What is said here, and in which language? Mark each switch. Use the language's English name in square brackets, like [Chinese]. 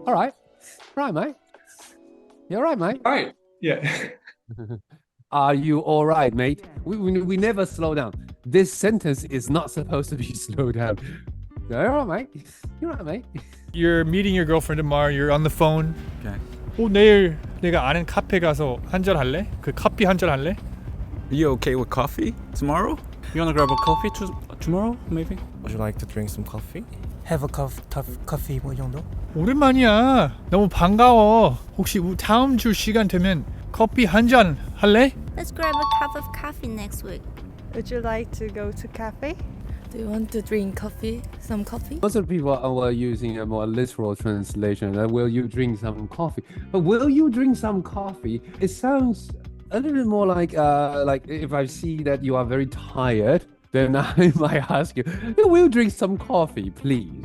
[English] All right, mate. You all right, mate? All right. Yeah. Are you all right, mate? We never slow down. This sentence is not supposed to be slowed down. You're all right, mate. You're all right, mate. You're meeting your girlfriend tomorrow. You're on the phone. Okay. [Korean] 내일 내가 아는 카페 가서 한잔 할래? 그 커피 한잔 할래? [English] Are you okay with coffee tomorrow? You wanna grab a coffee tomorrow, maybe? Would you like to drink some coffee? Have a coffee [Korean] 뭐 정도? 오랜만이야. 너무 반가워. 혹시 다음 주 시간 되면 커피 한잔 할래? [English] Let's grab a cup of coffee next week. Would you like to go to cafe? Do you want to drink coffee? Some coffee? Most of the people are using a more literal translation. Will you drink some coffee? But will you drink some coffee? It sounds a little bit more like if I see that you are very tired, then I might ask you, "Will you drink some coffee, please?"